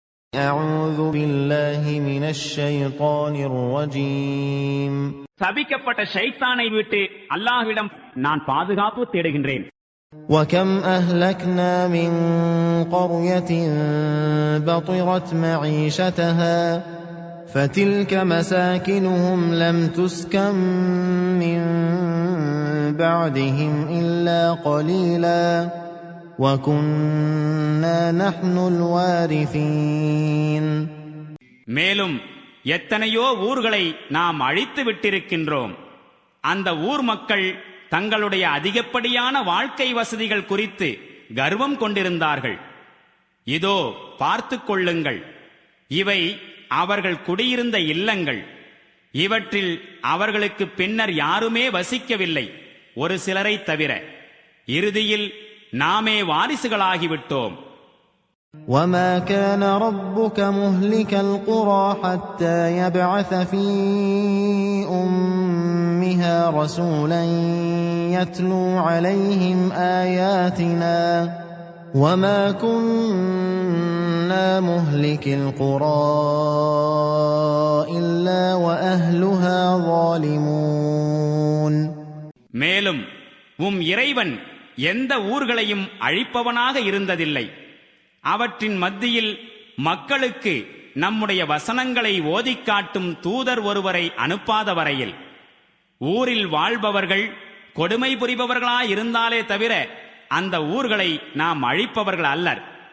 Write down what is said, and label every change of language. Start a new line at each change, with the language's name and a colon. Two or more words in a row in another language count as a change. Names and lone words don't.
Arabic: أعوذ بالله من الشيطان الرجيم.
Tamil: சபிக்கப்பட்ட ஷைத்தானை விட்டு அல்லாஹ்விடம் நான் பாதுகாப்பு தேடுகின்றேன்.
Arabic: وكم أهلكنا من قرية بطرت معيشتها فتلك مساكنهم لم تسكن من بعدهم إلا قليلا وكنا نحن الوارثين.
Tamil: மேலும் எத்தனையோ ஊர்களை நாம் அழித்து விட்டிருக்கின்றோம். அந்த ஊர் மக்கள் தங்களுடைய அதிகப்படியான வாழ்க்கை வசதிகள் குறித்து கர்வம் கொண்டிருந்தார்கள். இதோ பார்த்துக் கொள்ளுங்கள், இவை அவர்கள் குடியிருந்த இல்லங்கள். இவற்றில் அவர்களுக்கு பின்னர் யாருமே வசிக்கவில்லை, ஒரு சிலரை தவிர. இறுதியில் நாமே வாரிசுகளாகிவிட்டோம்.
Arabic: وَمَا كَانَ رَبُّكَ مُهْلِكَ الْقُرَى حَتَّى يَبْعَثَ فِي أُمِّهَا رَسُولًا يَتْلُو عَلَيْهِمْ آيَاتِنَا وَمَا كُنَّا مُهْلِكِ الْقُرَى إِلَّا وَأَهْلُهَا ظَالِمُونَ.
Tamil: மேலும் இறைவன் எந்த ஊர்களையும் அழிப்பவனாக இருந்ததில்லை, அவற்றின் மத்தியில் மக்களுக்கு நம்முடைய வசனங்களை ஓதிக் காட்டும் தூதர் ஒருவரை அனுப்பாத வரையில். ஊரில் வாழ்பவர்கள் கொடுமை புரிபவர்களாயிருந்தாலே தவிர அந்த ஊர்களை நாம் அழிப்பவர்கள் அல்லர்.